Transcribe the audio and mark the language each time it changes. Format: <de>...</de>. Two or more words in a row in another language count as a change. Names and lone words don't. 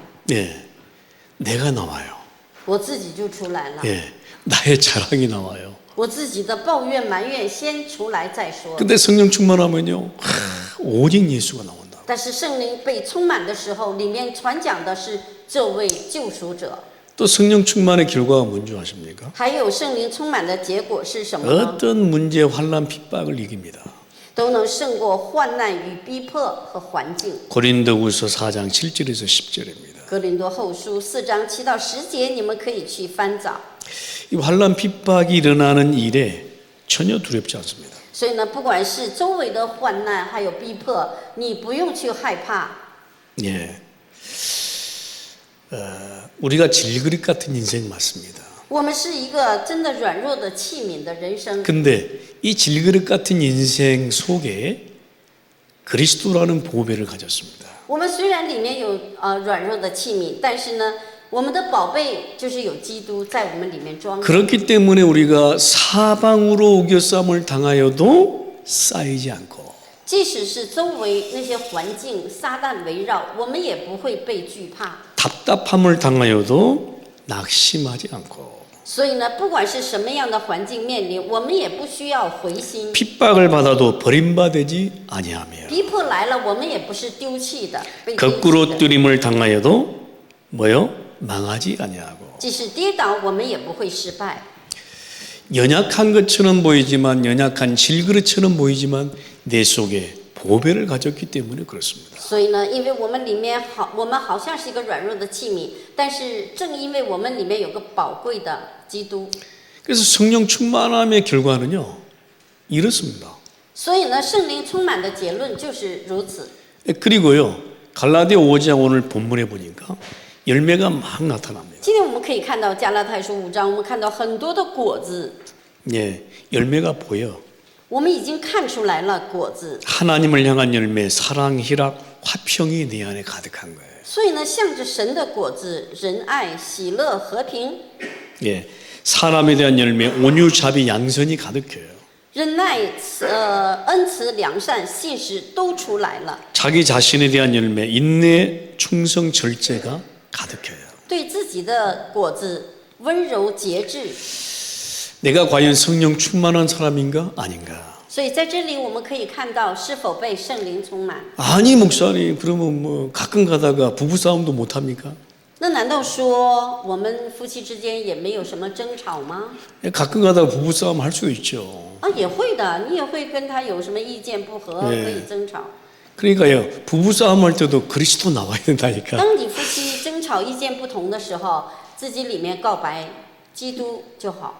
<ko>예, 내가 나와요.</ko> <zh>我自己就出来了，</zh> <ko>예, 나의 자랑이 나와요.</ko> <zh>我自己的抱怨埋怨先出来再说。</zh> <ko>근데 성령 충만하면요, 오직 예수가 나온다.</ko> <zh>但是圣灵被充满的时候，里面传讲的是这位救赎者。</zh> <ko>또 성령 충만의 결과가 뭔지 아십니까?</ko> <zh>还有圣灵充满的结果是什么呢？</zh> <ko>어떤 문제, 환난, 핍박을 이깁니다.</ko> <zh>都能胜过患难与逼迫和环境。</zh> <ko>고린도후서 4장 7절에서 10절입니다.</ko> <zh>哥林多后书4章7到10节，你们可以去翻找。</zh> <ko>이 환난, 핍박이 일어나는 일에 전혀 두렵지 않습니다.</ko> <zh>所以呢，不管是周围的患难还有逼迫，你不用去害怕。</zh> <ko>예, 우리가 질그릇 같은 인생 맞습니다.</ko> <zh>我们是一个真的软弱的器皿的人生。</zh> <ko>근데 이 질그릇 같은 인생 속에 그리스도라는 보배를 가졌습니다.</ko> <zh>我们虽然里面有软弱的器皿，但是呢，我们的宝贝就是有基督在我们里面装。</zh> <ko>그렇기 때문에 우리가 사방으로 우겨싸움을 당하여도 쌓이지 않고</ko> <zh>即使是周围那些环境撒旦围绕，我们也不会被惧怕。</zh> <ko>답답함을 당하여도 낙심하지 않고</ko> <zh>所以呢，不管是什么样的环境面临，我们也不需要灰心。</zh> <ko>핍박을 받아도 버림받지 아니하며</ko> <zh>逼迫来了，我们也不是丢弃的，被丢弃</zh> <ko>거꾸로</ko> <zh>的。</zh> <ko>뛰림을 당하여도 뭐요? 망하지 아니하고</ko> <zh>即使跌倒，我们也不会失败。</zh> <ko>연약한 것처럼 보이지만 연약한 질그릇처럼 보이지만 내 속에 보배를 가졌기 때문에 그렇습니다.</ko> <zh>所以呢，因为我们里面我们好像是一个软弱的器皿，但是正因为我们里面有个宝贵的基督，</zh> <ko>그래서 성령 충만함의 결과는요, 이렇습니다.</ko> <zh>所以呢，圣灵充满的结论就是如此。</zh> <ko>그리고요, 갈라디아 5장 오늘 본문에 보니까 열매가 막 나타납니다.</ko> <zh>今天我们可以看到加拉太书5章，我们看到很多的果子，</zh> <ko>예, 열매가 보여.</ko> <zh>我们已经看出来了果子，</zh> <ko>하나님을 향한 열매, 사랑, 희락, 화평이 내 안에 가득한 거예요.</ko> <zh>所以呢，向着神的果子，仁爱、喜乐、和平、</zh> <ko>예, 사람에 대한 열매, 온유, 자비, 양선이 가득해요.</ko> <zh>忍耐、恩慈、良善、信实都出来了。</zh> <ko>자기 자신에 대한 열매, 인내, 충성, 절제가 가득해요.</ko> <zh>对自己的果子，温柔、节制。</zh> <ko>내가 과연 성령 충만한 사람인가 아닌가?</ko> <zh>所以在这里我们可以看到是否被圣灵充满。</zh> <ko>아니 목사님, 그러면 뭐 가끔 가다가 부부 싸움도 못 합니까?</ko> <zh>那难道说我们夫妻之间也没有什么争吵吗？</zh> <ko>가끔 가다가 부부 싸움 할 수도 있죠.</ko> <zh>啊，也会的，你也会跟他有什么意见不合，可以争吵。</zh> <ko>그러니까요, 부부 싸움 할 때도 그리스도 나와야 된다니까.</ko> <zh>当你夫妻争吵意见不同的时候，自己里面告白基督就好，</zh>